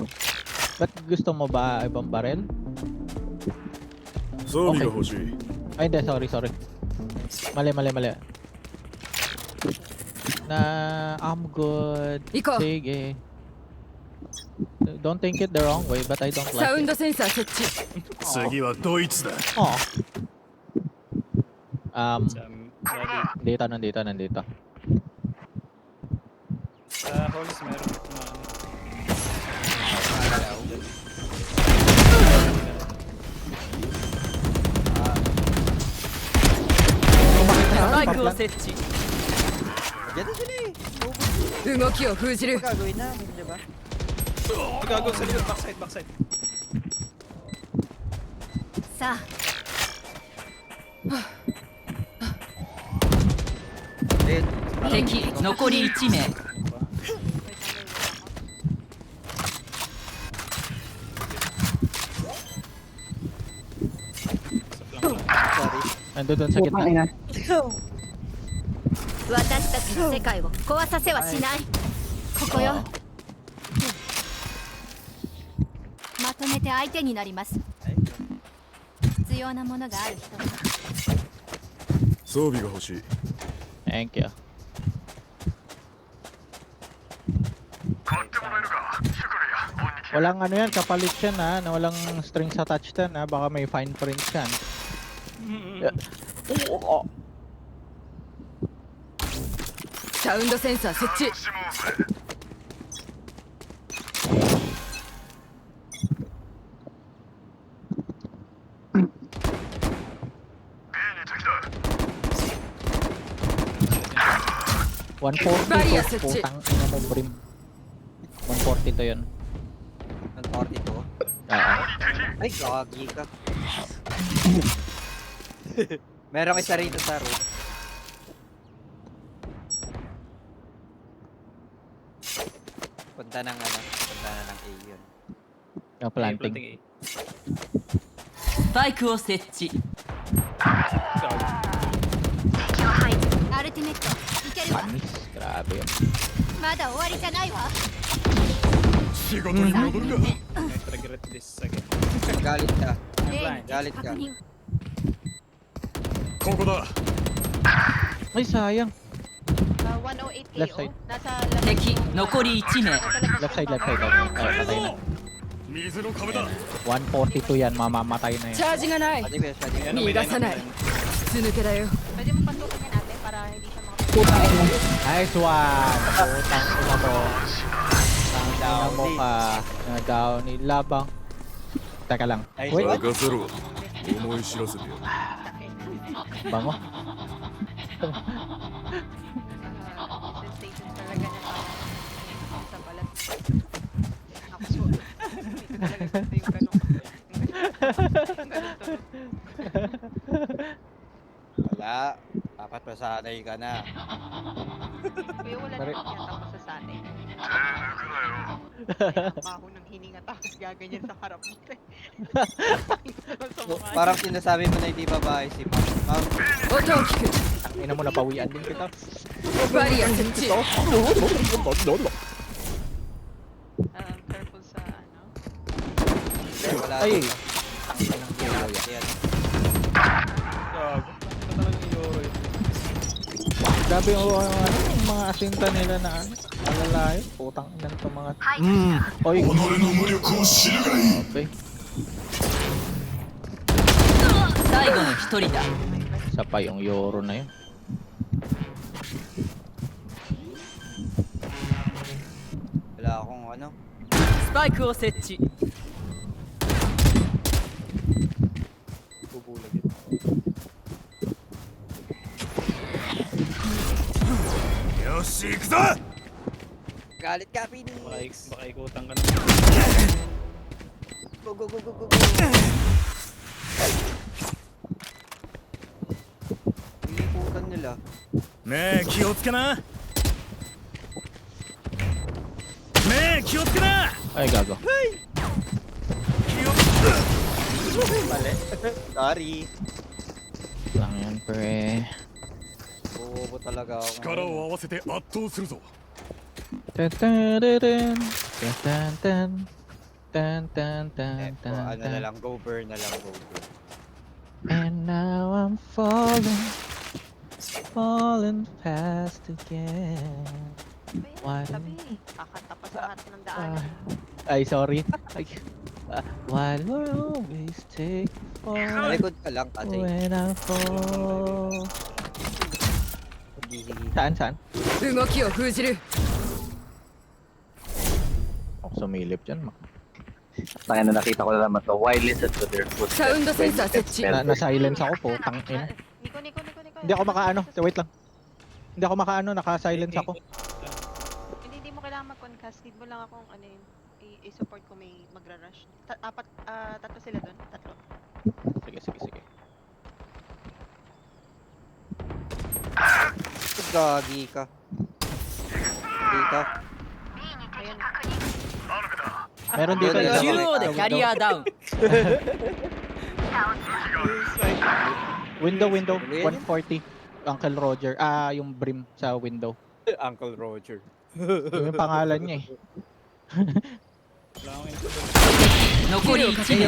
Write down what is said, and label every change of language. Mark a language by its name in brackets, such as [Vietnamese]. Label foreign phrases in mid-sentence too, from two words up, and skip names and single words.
[Filipino] Ba't gusto mo ba ibang barel? [Japanese] 装備が欲しい [Filipino] Ay, hindi. Sorry. Mali. [English] I'm good. [Japanese] 行こう [Filipino] Sige. [English] Don't think it the wrong way, but I don't [Japanese] サウン [English] like [Japanese] ド [English] it. [Japanese] センサー設置次はドイツだ Oh. [Filipino] Sa ready. Nandito. Sa halls meron na ano. [Japanese] Spike を設置 [Filipino] Ganun sila eh. [Japanese] 動きを封じる [Filipino] Gagawin namin, di ba? Gago sa likod. Backside. [Japanese] さあ [English] Then, [Japanese] 敵残り1名 [English] sorry. [Filipino] Nandun sa Putang gitna. ina. [Japanese] 私たちの世界を壊させはしないここよまとめて相手になります必要なものがある人は装備が欲しい [English] Thank you. [Filipino] Walang ano yan, kapalit yan ha, na walang [English] strings attached [Filipino] yan ha, baka may [English] fine print [Filipino] yan. [English] Yeah. [Japanese] サウンドセンサー設置 [Filipino] 140 [English] Barrier [Filipino] to, [English] set. [Filipino] putang ina mo brim. 140 to yun. Ng 42. Oo. Ay, gagi ka. Merong isa rito sa roof. Punta ng ano, punta na ng A yun. Yung planting. A. [Japanese] スパイクを設置 [Filipino] Gago. [Japanese] 敵を排除アルティメットいけるわ [Filipino] Panis, grabe yun. [Japanese] まだ終わりじゃないわ仕事に戻るか [English] Might regret this again. [Filipino] Galit ka. [Japanese] 例に [Filipino] Galit [Japanese] 確 [Filipino] ka. [Japanese] 認ここだ [Filipino] Ay, sayang. 108 KO. [English] Left side. [Filipino] Nasa left [Japanese] 敵残り1名 [Filipino] Nasa labas [English] Left side. [Filipino] yung Okay, patay na. [Japanese] 水の壁だ [Filipino] 142 yan, mamamatay na [Japanese] チ [Filipino] yan. [Japanese] ャージがない [Filipino] Pwede ba, pwede ba? [Japanese] 逃がさない筒抜けだよ [Filipino] Pwede mo pasukin yan natin para hindi siya makapag- [English] Nice one! [Filipino] Putang ina mo. Putang ina mo ka. Nag-down ni Labang. Teka lang. [English] Nice Wait, one. [Japanese] 任せろ思い知らせてよ [Filipino] bango. Sensation talaga niya sa balat. Ako so, hindi ko talaga gusto yung ganun. Yung ganun tunog. Wala. Dapat masanay ka na. Kuya, wala Pare- naman yata masasanay. Maho ng hininga tapos gaganyan sa harap mo. Sa mukha. Parang sinasabi mo na hindi babae si Pam. Pam, [Japanese] 音を聞く [Filipino] Tangina mo, napawian din kita. [Japanese] バリア設置 [Filipino] Careful sa ano. wala. Ay! dito. Tangina ng hero yan. Yan. Gago. Ito talaga yung Euro yun. Grabe yung mga asinta nila na ano, malalayo. Putang inan to mga... Oy! Okay. [Japanese] 最後の一人だ [Filipino] Isa pa yung Yoro na yun. Wala akong ano. [Japanese] スパイクを設置 [Filipino] Bubulag yun. [Japanese] Yoshi, 行くぞ [Filipino] Galit ka, Phoenix! Baka ikutan ka na. [English] Go, go, go, go, go, go! [Filipino] Iliputan nila. [Japanese] ねえ気をつけなねえ気をつけな [Filipino] Ay, gago. [Japanese] 気を [Filipino] Mali. Sorry. Lang yan, pre. Bobo talaga ako. [Japanese] 力を合わせて圧倒するぞ Tan tan tan tan tan tan tan tan [Filipino] Eh, tan ano na lang, [English] go burn [Filipino] na lang, [English] go burn. And now I'm falling fast again. Why? [Filipino] Sabi, kakanta pa sa atin ng daanan. Ay, sorry. Ay, [English] why do I always take [Filipino] Sa [English] fall [Filipino] likod ka lang kasi. [English] when I fall? [Filipino] Saan? [Japanese] 動きを封じる [Filipino] Ako sumilip dyan. Tayo na nakita ko na naman to. [English] Why listen to their footsteps? [Japanese] サウンドセンサー設置 [Filipino] Na-silence ako po. Tang ina. Nico. Hindi ako makaano. Wait lang. Hindi ako makaano. Naka-silence ako. Hindi mo kailangan mag-concast. Need mo lang akong ano yun. I-support ko may magra-rush. Tatlo sila doon. Tatlo. Sige. Gagi ka. Dito. Ayun. Meron dito. Ayun, isa. [Japanese] 中央でキャリアダウン [Filipino] Window. Ano yan? 140. Uncle Roger. Yung brim sa window. Uncle Roger. Yung pangalan niya eh. Wala akong info. [Japanese] 残り1 [Filipino] Yung [Japanese] 名